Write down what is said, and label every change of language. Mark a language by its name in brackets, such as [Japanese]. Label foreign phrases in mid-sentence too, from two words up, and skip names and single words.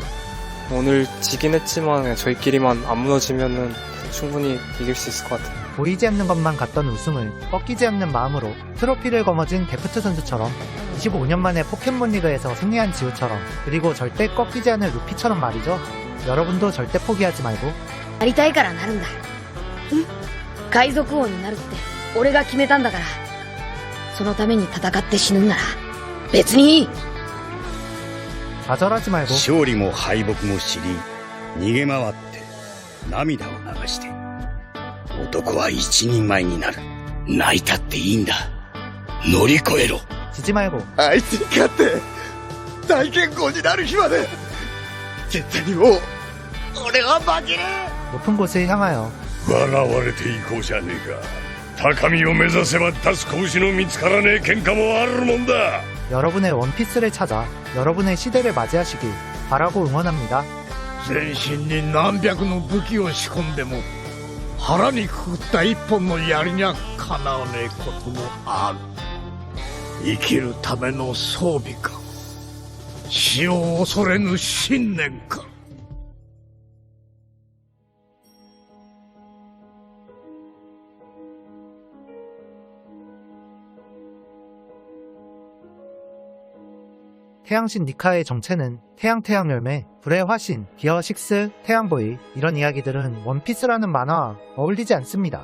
[Korean] 오늘 지긴 했지만 저희끼리만 안 무너지면은 충분히 이길 수 있을 것 같아요. 보이지 않는 것만 같던 우승을 꺾이지 않는 마음으로 트로피를 거머쥔 데프트 선수처럼 25년 만에 포켓몬리그에서 승리한 지우처럼 그리고 절대 꺾이지 않을 루피처럼 말이죠. 여러분도 절대 포기하지 말고 [Japanese] なりたいからなるんだ。海賊王になるって俺が決めたんだから、そのために戦って死ぬんなら別にいい。 [Korean] 좌절하지 말고 [Japanese] 勝利も敗北も知り逃げ回って涙を流して男は一人前になる。泣いたっていいんだ。乗り越えろ。 [Korean] 지지 말고 [Japanese] あいつに勝って大健康になる日まで絶対にもう俺は負けねえ。 [Korean] 높은 곳을 향하여 [Japanese] 笑われていこうじゃねえか。高みを目指せば立つ拳の見つからねえ喧嘩もあるもんだ。 [Korean] 여러분의 원피스를 찾아 여러분의 시대를 맞이하시길 바라고 응원합니다. [Japanese] 全身に何百の武器を仕込んでも腹にくくった一本の槍にゃかなわねえこともある。生きるための装備か、死を恐れぬ信念か。 [Korean] 태양신 니카의 정체는 태양 열매, 불의 화신, 기어 6, 태양보이 이런 이야기들은 원피스라는 만화와 어울리지 않습니다.